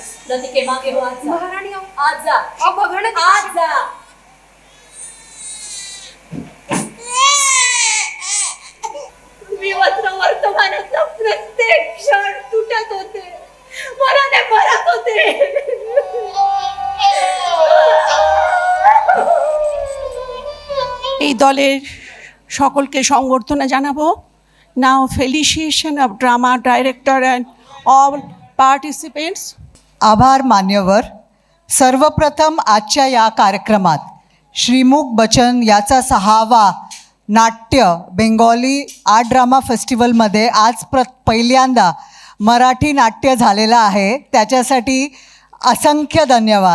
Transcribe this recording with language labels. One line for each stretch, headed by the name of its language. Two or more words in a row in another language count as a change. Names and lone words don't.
Marathi: लतिके मागे हो, आज जा. महाराणी अहो, आज जा, अहो, बघा ना आज जा. विवस्त्र वर्तमानाचा प्रत्येक क्षण तुटत होते, मनाने भरत होते।
Bangla: এই দলের সকলকে সংবর্ধনা জানাবো।
English: Now felicitation of drama director and all participants.
Marathi: आभार मान्यवर. सर्वप्रथम आजच्या या कार्यक्रमात श्रीमुख बचन याचा 6वा नाट्य बेंगॉली आर्ट ड्रामा फेस्टिवलमध्ये आज पहिल्यांदा मराठी नाट्य झालेलं आहे, त्याच्यासाठी असंख्य धन्यवाद.